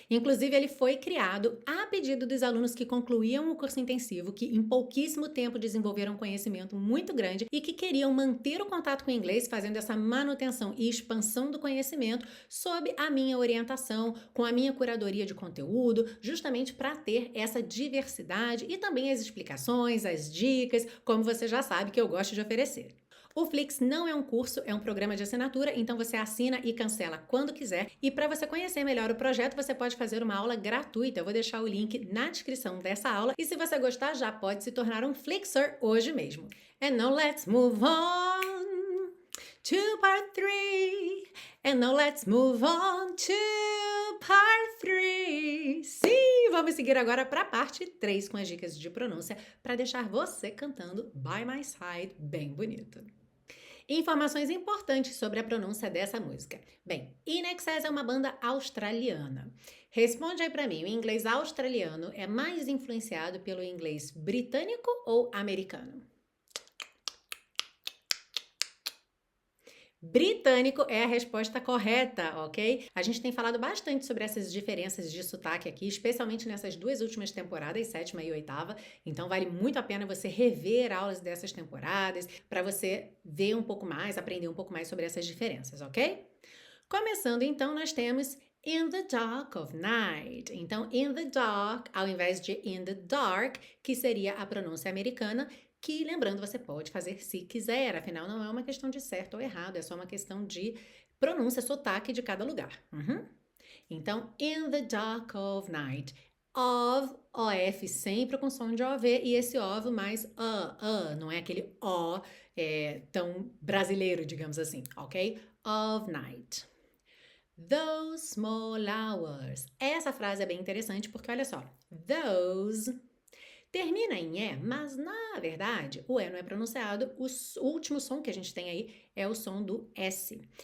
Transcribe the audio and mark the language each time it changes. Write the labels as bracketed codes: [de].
[pt] Inclusive, ele foi criado a pedido dos alunos que concluíam o curso intensivo, que em pouquíssimo tempo desenvolveram um conhecimento muito grande e que queriam manter o contato com o inglês, fazendo essa manutenção e expansão do conhecimento sob a minha orientação, com a minha curadoria de conteúdo, justamente para ter essa diversidade e também as explicações, as dicas, como você já sabe que eu gosto de oferecer. O Flix não é um curso, é um programa de assinatura, então você assina e cancela quando quiser. E para você conhecer melhor o projeto, você pode fazer uma aula gratuita. Eu vou deixar o link na descrição dessa aula. E se você gostar, já pode se tornar um Flixer hoje mesmo. [en] And now let's move on to part 3. And now let's move on to part 3. [pt] Sim, vamos seguir agora para a parte 3 com as dicas de pronúncia para deixar você cantando By My Side bem bonito. Informações importantes sobre a pronúncia dessa música. Bem, INXS é uma banda australiana. Responde aí para mim, o inglês australiano é mais influenciado pelo inglês britânico ou americano? Britânico é a resposta correta, ok? A gente tem falado bastante sobre essas diferenças de sotaque aqui, especialmente nessas duas últimas temporadas, 7ª e 8ª. Então vale muito a pena você rever aulas dessas temporadas para você ver um pouco mais, aprender um pouco mais sobre essas diferenças, ok? Começando então, nós temos [en] In the dark of night. [pt] Então, [en] in the dark, [pt] ao invés de in the dark, que seria a pronúncia americana, que, lembrando, você pode fazer se quiser, afinal não é uma questão de certo ou errado, é só uma questão de Pronúncia, sotaque de cada lugar. Uhum. Então, [en] in the dark of night. [pt] Of, OF, sempre com som de OV, e esse OV mais não é aquele O tão brasileiro, digamos assim, ok? [en] Of night. Those small hours. [pt] Essa frase é bem interessante porque, olha só, those termina em E, mas na verdade o E não é pronunciado, o último som que a gente tem aí é o som do S.